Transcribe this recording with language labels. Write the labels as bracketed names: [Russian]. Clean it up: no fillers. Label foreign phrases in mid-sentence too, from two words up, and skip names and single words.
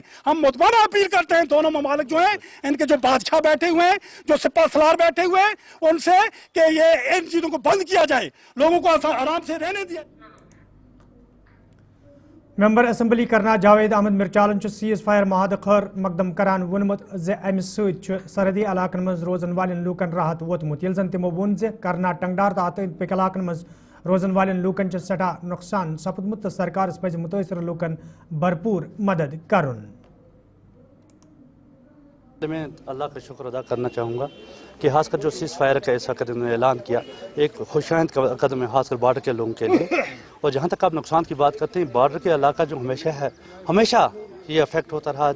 [Urdu] ہم متبانہ اپیل کرتے ہیں دونوں ممالک جو ہیں، ان کے جو بادشاہ بیٹھے ہوئے ہیں، جو سپہ سالار بیٹھے ہوئے ہیں، ان سے کہ یہ ان چیزوں کو بند کیا جائے، لوگوں کو آرام سے رہنے دیا. [Kashmiri] मेंबर असम्बली करना जावेद अहमद मिर्चालन सीज फायर माहद खर मकदम करान वोनमुत ज अमि सरहदी इलाकन मज रोजन वालन लूकन राहत वोतमुत यिल जन तिमो वोन ज करना टंगडार तहत अंद पक इलाकन मज रोजन वालन लूकन सठा नुकसान सपदमुत तो सरकार पज मुतासर लूकन भरपूर मदद करुन। [Urdu] میں اللہ کا شکر ادا کرنا چاہوں گا کہ خاص کر جو سیز فائر کا ایسا قدم اعلان کیا، ایک خوش آئند قدم ہے خاص کر بارڈر کے لوگوں کے لیے. اور جہاں تک آپ نقصان کی بات کرتے ہیں، بارڈر کے علاقہ جو ہمیشہ یہ افیکٹ ہوتا رہا.